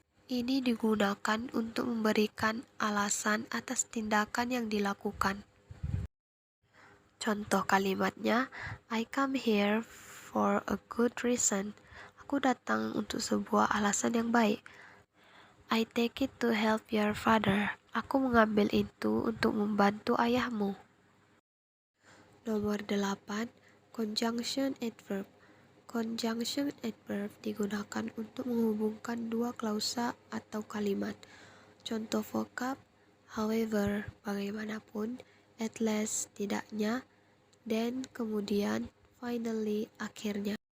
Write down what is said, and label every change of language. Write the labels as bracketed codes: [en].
[id] Ini digunakan untuk memberikan alasan atas tindakan yang dilakukan. [en] Contoh kalimatnya: I come here for a good reason. [id] Aku datang untuk sebuah alasan yang baik. [en] I take it to help your father. [id] Aku mengambil itu untuk membantu ayahmu. Nomor 8, conjunction adverb. Conjunction adverb digunakan untuk menghubungkan dua klausa atau kalimat. Contoh vokab: however, bagaimanapun; at least, tidaknya; then, kemudian; finally, akhirnya.